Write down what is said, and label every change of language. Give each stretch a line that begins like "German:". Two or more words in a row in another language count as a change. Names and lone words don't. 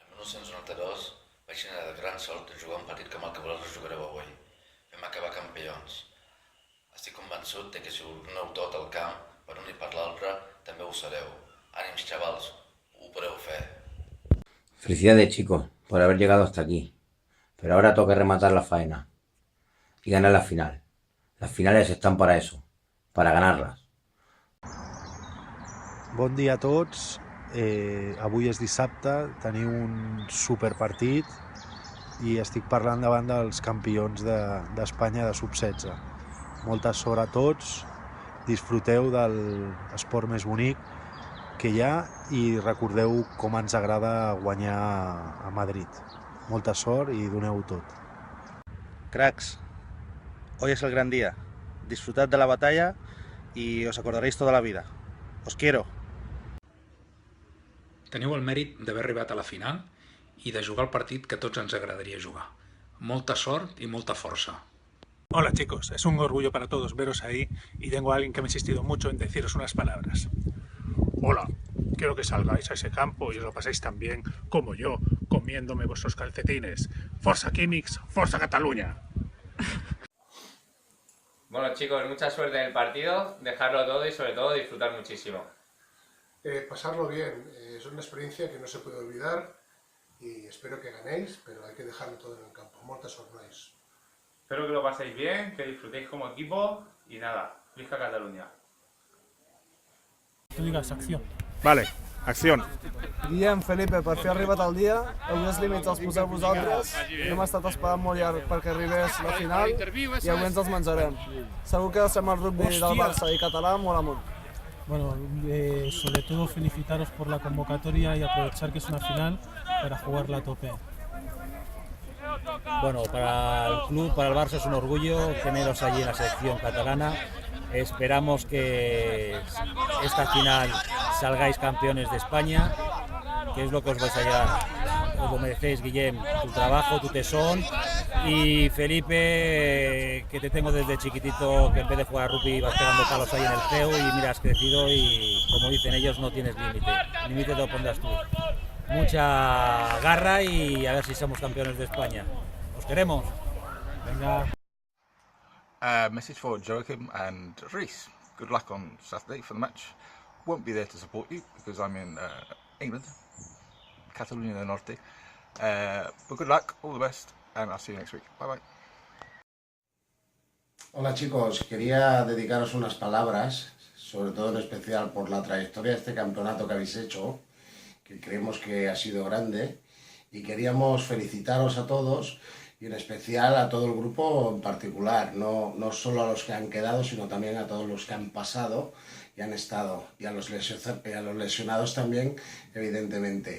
Catalan: 1992 vaig tenir la gran sort de jugar un partit com el que vosaltres jugareu avui. Vam acabar campions. Estic convençut de que si ho doneu tot al camp, per un i per l'altre, també ho sereu. Ànims, xavals, ho podeu fer.
Spanish: Felicidades, chicos, por haber llegado hasta aquí. Pero ahora toca rematar la faena y ganar la final. Las finales están para eso, para ganarlas.
Catalan: Bon dia a tots. Avui és dissabte, teniu un superpartit i estic parlant davant dels campions d'Espanya de sub-16. Molta sort a tots, disfruteu de l'esport més bonic que hi ha i recordeu com ens agrada guanyar a Madrid. Molta sort i doneu-ho tot.
Spanish: Cracks, hoy es el gran día. Disfrutad de la batalla y os acordaréis toda la vida. Os quiero.
Catalan: Teniu el mèrit d'haver arribat a la final i de jugar el partit que a tots ens agradaria jugar. Molta sort y molta força.
Spanish: Hola chicos, es un orgullo para todos veros ahí y tengo a alguien que me ha insistido mucho en deciros unas palabras. Hola, quiero que salgáis a ese campo y os lo paséis tan bien como yo, comiéndome vuestros calcetines. Forza Químics, Forza Cataluña. Bueno chicos, mucha suerte en el partido, dejarlo todo y sobre todo disfrutar muchísimo. Pasarlo bien, es una experiencia que no se puede olvidar y espero que ganéis, pero hay que dejarlo todo en el campo.
Catalan: Moltes sort, nois.
Spanish: Espero que lo paséis bien, que disfrutéis como equipo y nada, visca Cataluña. Que digas acción. Vale, acción.
Catalan: Guillem, Felipe, per fi ha arribat el dia, avui els límits els poseu vosaltres, no hem estat esperant molt llarg perquè arribés la final i avui ens els menjarem. Segur que deixem el rugby del Barça i català molt amunt.
Spanish: Bueno, sobre todo felicitaros por la convocatoria y aprovechar que es una final para jugarla a tope. Bueno, para el club, para el Barça es un orgullo teneros allí en la selección catalana. Esperamos que esta final salgáis campeones de España, que es lo que os vais a llevar. Os lo merecéis, Guillem, tu trabajo, tu tesón. Y Felipe, que te tengo desde chiquitito, que en vez de jugar a rugby vas pegando palos ahí en el CEU y mira, has crecido y, como dicen ellos, no tienes límite. El límite te lo pondrás tú. Mucha garra y a ver si somos campeones de España. ¡Os queremos! Venga.
English: Message for Joachim and Reese. Good luck on Saturday for the match. Won't be there to support you because I'm in England, Catalunya del Norte. But good luck, all the best, and I'll see you next week. Bye bye.
Spanish: Hola chicos, quería dedicaros unas palabras, sobre todo en especial por la trayectoria de este campeonato que habéis hecho, que creemos que ha sido grande, y queríamos felicitaros a todos y en especial a todo el grupo en particular, no solo a los que han quedado, sino también a todos los que han pasado y han estado, y a los lesionados también, evidentemente.